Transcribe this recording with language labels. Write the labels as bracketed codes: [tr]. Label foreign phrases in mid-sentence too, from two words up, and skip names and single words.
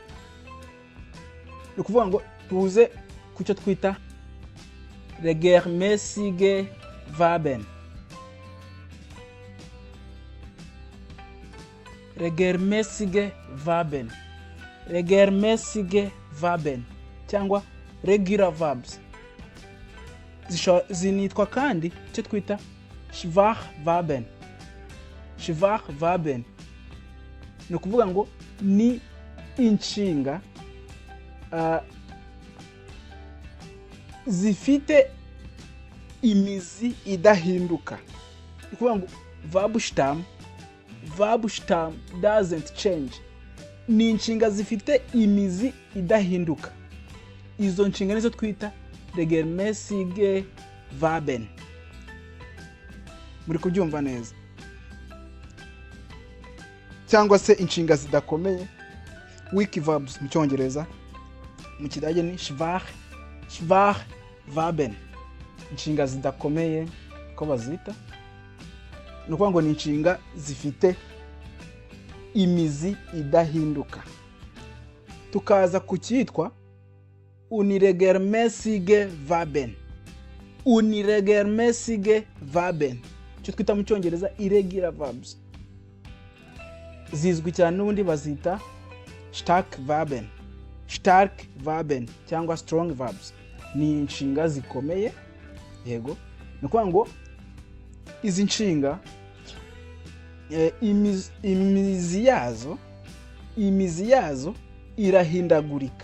[rw] Ni kuvuga ngo tuze ku cyo twita [de] regelmäßige Verben. Regelmäßige Verben. Regelmäßige Verben cyangwa [en] regular verbs. [rw] Zinitwa kandi icyo twita [de] schwache Verben. Schwache Verben [rw] ni ukuvuga ngo ni inshinga zifite imizi idahinduka. Ni ukuvuga ngo [en] verb stem doesn't change. [rw] Ni inshinga zifite imizi idahinduka. Izo nshinga nizo twita [de] regelmäßige Verben. [rw] Muri kubyumva neza? Cyangwa se inshinga zidakomeye, [en] weak verbs [rw] mu Cyongereza, mu Kidage ni [de] schwache Verben. [rw] Inshinga zidakomeye ko bazita, ni ukuvuga ngo ni inshinga zifite imizi idahinduka. Tukaza ku cyitwa [de] unregelmäßige Verben. Unregelmäßige Verben [rw] cyo twita mu Cyongereza [en] irregular verbs. [rw] Zizwi cyane n'ubundi bazita [de] stark Verben [rw] cyangwa [en] strong verbs. [rw] Ni inshinga zikomeye, yego. Ni ukuvuga ngo izi nshinga imizi yazo irahindagurika.